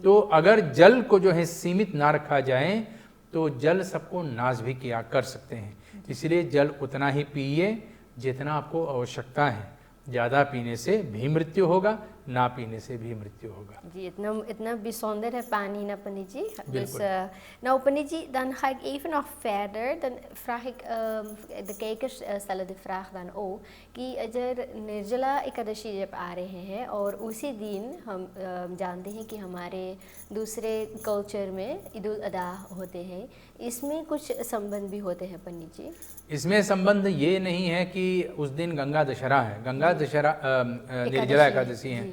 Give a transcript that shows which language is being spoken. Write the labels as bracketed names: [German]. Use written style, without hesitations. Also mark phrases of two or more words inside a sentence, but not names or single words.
[Hindi] तो अगर जल को जो है सीमित ना रखा जाए तो जल सबको नाश भी किया कर सकते हैं। इसलिए जल उतना ही पिए जितना आपको आवश्यकता है। ज़्यादा पीने से भी मृत्यु होगा, ना पीने से भी मृत्यु होगा। जी, इतना bijzonder है पानी ना Panditji. [Dutch] Dus nou Panditji, dan ga ik even nog verder. Dan vraag ik, de kijkers stellen de vraag dan ook [Hindi] कि अगर निर्जला एकादशी जब आ रहे हैं और उसी दिन हम जानते हैं कि हमारे दूसरे कल्चर में ईद उल अदा होते हैं, इसमें कुछ संबंध भी होते हैं पंडित जी? इसमें संबंध ये नहीं है कि उस दिन गंगा दशहरा है, गंगा दशहरा निर्जला एकादशी है।